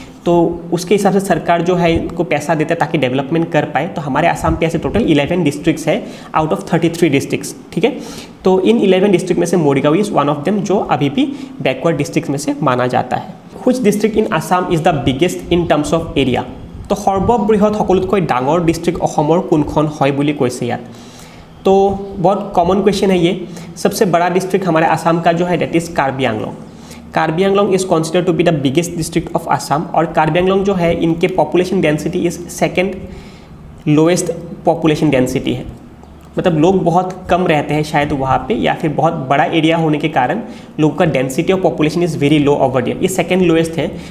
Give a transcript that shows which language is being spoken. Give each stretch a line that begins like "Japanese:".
Hindi: तो उसके हिसाब से सरकार जो है इनको पैसा देता है ताकि डेवलपमेंट कर पाए। तो हमारे आसाम पे ऐसे टोटल 11 डिस्ट्रिक्ट्स है
English: Out of 33 districts.
Hindi: ठीक है। तो इन 11 डिस्ट्रिक्ट में से Morigaon
English: is one of them
Hindi: जो अभी भी बैकवर्ड डिस्ट्रिक्ट में से माना जाता है।
English: Which district in Assam is the biggest in terms of area.
Assamese: तो सर्वबृहৎ সকলোতকৈ ডাঙৰ ডিস্ট্ৰিক্ট অসমৰ কোনখন হয় বুলি কৈছে ইয়াত।
Hindi: तो बहुत कॉमन क्वेश्चन है ये। सबसे बड़ा डिस्ट्रिक्ट हमारे आसाम का जो है
English: That is Karbi Anglong. Karbi Anglong is considered to be the biggest district of Assam.
Hindi: और कार्बी आंगलोंग जो है इनके population density is second lowest population density है, मतलब लोग बहुत कम रहते हैं शायद वहाँ पे, या फिर बहुत बड़ा एरिया होने के कारण लोगों का density of population
English: Is very low over there.
Hindi: ये सेकंड लोएस्ट है।